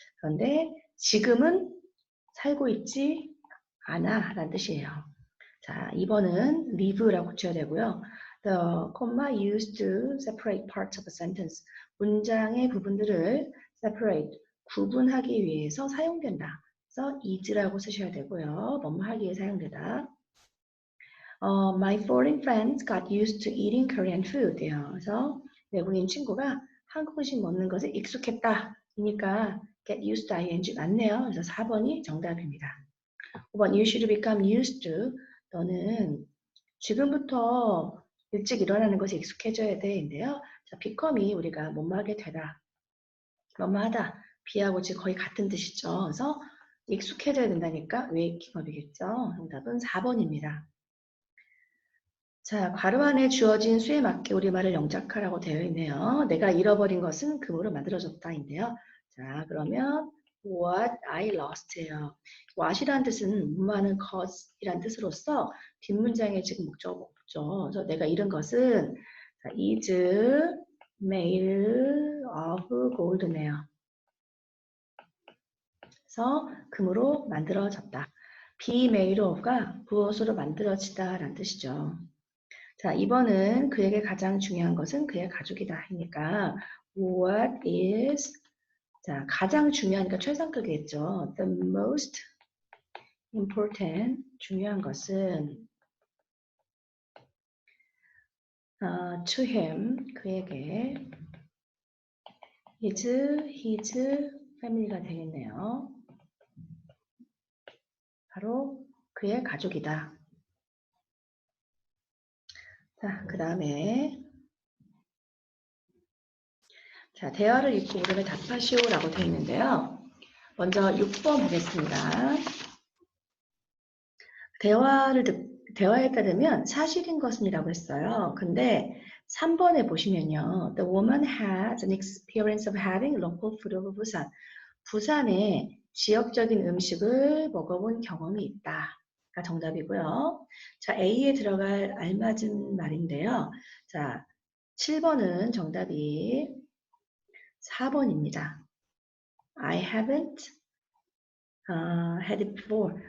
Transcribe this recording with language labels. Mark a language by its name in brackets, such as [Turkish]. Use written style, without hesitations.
[Korean] 그런데 지금은 살고 있지 않아 라는 뜻이에요. 자, 2번은 live라고 고쳐야 되고요. [English] The comma used to separate parts of a sentence. [Korean] 문장의 부분들을 separate, 구분하기 위해서 사용된다. 그래서 is라고 쓰셔야 되고요. 뭐뭐 하기 위해 사용되다. [English] My foreign friends got used to eating Korean food. [Korean] 그래서 외국인 친구가 한국 음식 먹는 것에 익숙했다. 이니까 [English] get used to ing [Korean] 맞네요. 그래서 4번이 정답입니다. [English] 5번 You should become used to. [Korean] 너는 지금부터 일찍 일어나는 것에 익숙해져야 돼인데요. 자, become이 우리가 뭐뭐하게 되다, 뭐뭐하다, be하고 지금 거의 같은 뜻이죠. 그래서 익숙해져야 된다니까 웨이킹업이겠죠. 정답은 4번입니다. 자, 괄호 안에 주어진 수에 맞게 우리말을 영작하라고 되어 있네요. 내가 잃어버린 것은 금으로 만들어졌다인데요. 자, 그러면 [English] what I lost [Korean] 예요. what이라는 뜻은 무마는 caus이라는 뜻으로서 뒷문장에 지금 목적 없죠. 그래서 내가 잃은 것은 자, [English] is made of gold [Korean] 네요. 그래서 금으로 만들어졌다. [English] be made of [Korean] 가 무엇으로 만들어지다 라는 뜻이죠. 자, 2번은 그에게 가장 중요한 것은 그의 가족이다. 하니까 [English] what is [Korean] 자, 가장 중요하니까 최상급이겠죠. [English] The most important [Korean] 중요한 것은 [English] to him [Korean] 그에게 [English] is his family가 되겠네요. [Korean] 바로 그의 가족이다. 자, 그 다음에 자, 대화를 읽고 물음에 답하시오라고 되어 있는데요. 먼저 6번 보겠습니다. 대화에 따르면 사실인 것은이라고 했어요. 근데 3번에 보시면요. [English] The woman has an experience of having local food of 부산. [Korean] 부산에 지역적인 음식을 먹어본 경험이 있다. 가 정답이고요. 자, A에 들어갈 알맞은 말인데요. 자, 7번은 정답이 4번입니다. [English] I haven't had it before.